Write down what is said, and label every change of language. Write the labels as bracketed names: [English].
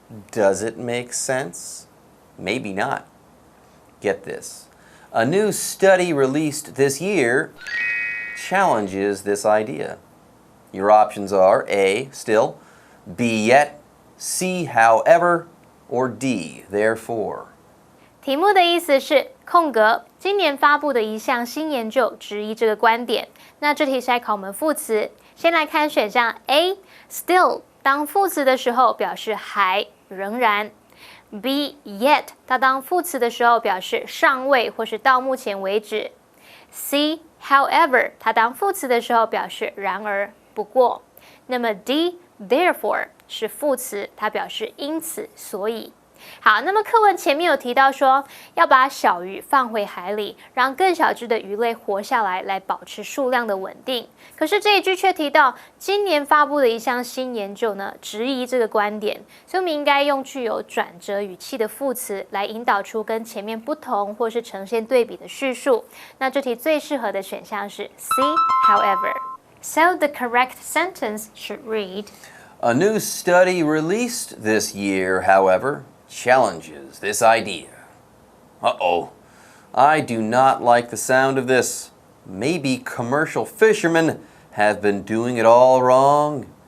[English] Does it make sense? Maybe not. Get this. A new study released this year challenges this idea. Your options are A, still, B, yet, C, however, or D, therefore. [Chinese] 题目的意思是空格，今年发布的一项新研究质疑这个观点。那这题是在考我们副词，先来看选项 A still 当副词的时候表示还仍然 B yet 它当副词的时候表示尚未或是到目前为止 C however 它当副词的时候表示然而不过那么 D therefore 是副词，它表示因此所以。好，那么课文前面有提到说要把小鱼放回海里，让更小只的鱼类活下来，来保持数量的稳定。可是这一句却提到今年发布的一项新研究呢，质疑这个观点，所以我们应该用具有转折语气的副词来引导出跟前面不同或是呈现对比的叙述。那这题最适合的选项是 C however. [English] So the correct sentence should read A new study released this year, however, challenges this idea. Uh-oh. I do not like the sound of this. Maybe commercial fishermen have been doing it all wrong.